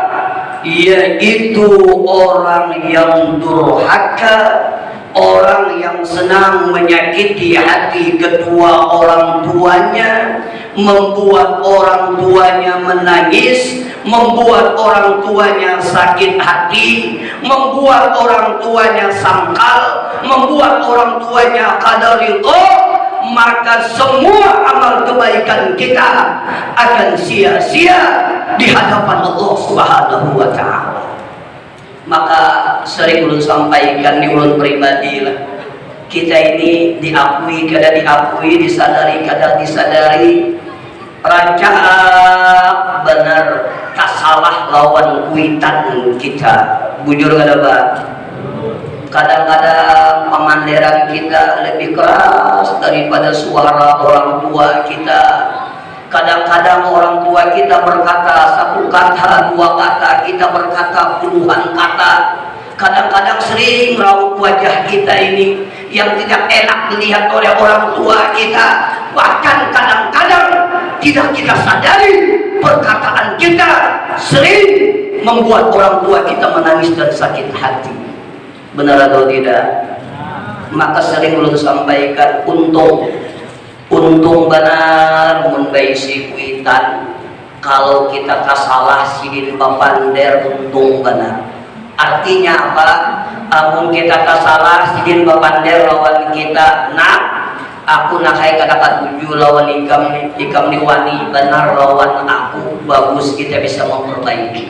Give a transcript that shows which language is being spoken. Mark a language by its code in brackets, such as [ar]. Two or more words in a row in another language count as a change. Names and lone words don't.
[id] Yaitu orang yang durhaka, orang yang senang menyakiti hati kedua orang tuanya, membuat orang tuanya menangis, membuat orang tuanya sakit hati, membuat orang tuanya sangkal, membuat orang tuanya kada ridho. Maka semua amal kebaikan kita akan sia-sia di hadapan Allah [ar] سبحانه وتعالى. [id] Maka sering ulun sampaikan di ulun pribadi lah, kita ini diakui kada diakui, disadari kada disadari, [bjn] rancak benar tak salah lawan kuitan kita. Bujur kada [id] Pak? Kadang-kadang pemanderan kita lebih keras daripada suara orang tua kita. Kadang-kadang orang tua kita berkata 1 kata, 2 kata, kita berkata puluhan kata. Kadang-kadang sering raut wajah kita ini yang tidak enak dilihat oleh orang tua kita. Bahkan kadang-kadang tidak kita sadari perkataan kita sering membuat orang tua kita menangis dan sakit hati. Benar atau tidak? Maka sering ulun sampaikan, untung benar [bjn] membaisi kuitan. Kalau kita kasalah sidin bapander, untung benar. [id] Artinya apa? [bjn] Amun kita kasalah sidin bapander lawan kita, nak aku nak hai kata tuju lawan ikam ni wani benar lawan aku, bagus, kita bisa memperbaiki.